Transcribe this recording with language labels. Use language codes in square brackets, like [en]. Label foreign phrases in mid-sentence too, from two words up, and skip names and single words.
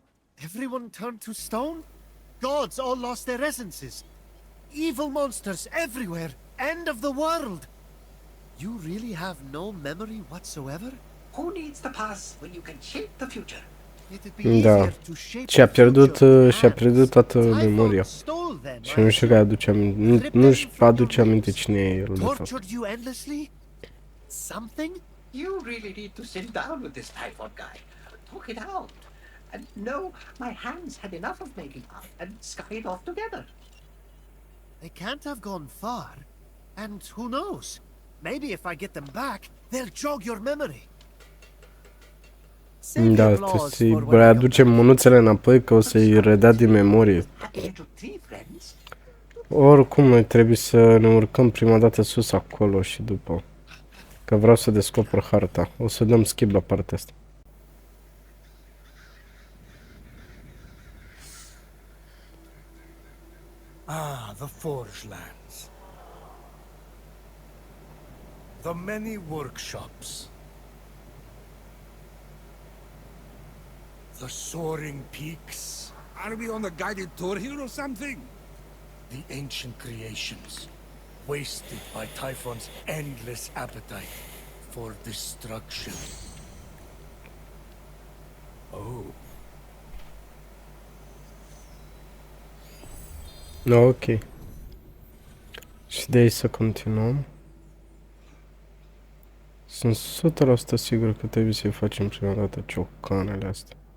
[en] Everyone turned to stone? Gods all lost their essences. Evil monsters everywhere. End of the world. You really have no memory whatsoever? Who needs the past when you can shape the future? It'd be [ro] Da. [en] easier to shape [ro] Și-a [en] the [ro] pierdut, [en] future [ro] și-a [en] with [ro] pierdut [en] hands. [ro] toată [en] Typhon [ro] memoria. [en] stole them, [ro] Și nu știu că aduce aminte, nu-și aduce aminte cine e el, de fapt. [en] tortured you endlessly? Something? You really need to sit down with this Typhon guy. Talk it out. And no, my hands had enough of making art and scurried off together. They can't have gone far. And who knows? Maybe if I get them back, they'll jog your memory. Save [ro] Da, [en] your [ro] trebuie [en] applause [ro] să-i [en] for when I come [ro] readucem mânuțele înapoi, că o să-i redea din memorie. [en] Happy little tree friends. [ro] Oricum, noi trebuie să ne urcăm prima dată sus acolo și după. Că vreau să descoper harta. O să dăm skip la partea asta. [en] Ah, the Forge Lands. The many workshops. The soaring peaks. Are we on a guided tour here or something? The ancient creations. Wasted by Typhon's endless appetite for destruction. Oh. [ro] Ok. Și de aici să continuăm. Sunt 100% sigur că trebuie să-i facem prima dată ciocanele astea.